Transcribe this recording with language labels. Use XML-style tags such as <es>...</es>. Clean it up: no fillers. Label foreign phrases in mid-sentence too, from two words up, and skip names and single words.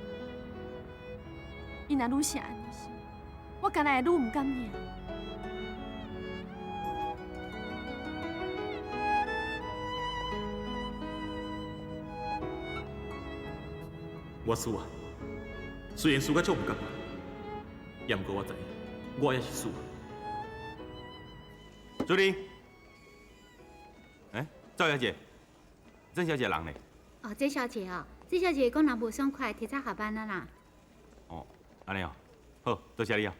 <nan>伊若愈是安尼想，我敢若会愈毋甘念。我输啊！虽然输甲足毋甘愿，也毋过我知影，我也是输啊。助理，赵小姐，郑小姐人呢？哦，这小姐哦，这小姐讲人无爽快，提早下班了啦。哦，安尼哦，好，多谢你啊。</nan>